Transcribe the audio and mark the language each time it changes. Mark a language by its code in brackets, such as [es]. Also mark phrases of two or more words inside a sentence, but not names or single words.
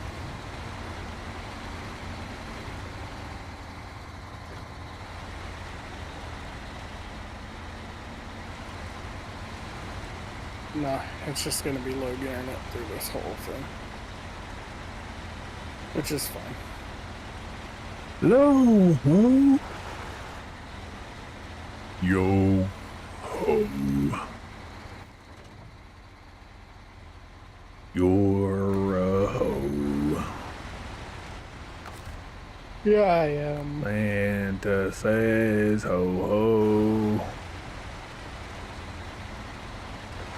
[en] No, it's just gonna be low gearing it through this whole thing. Which is fine. Low, ho. Yo, ho. You're a ho. Yeah, I am. Santa says ho ho.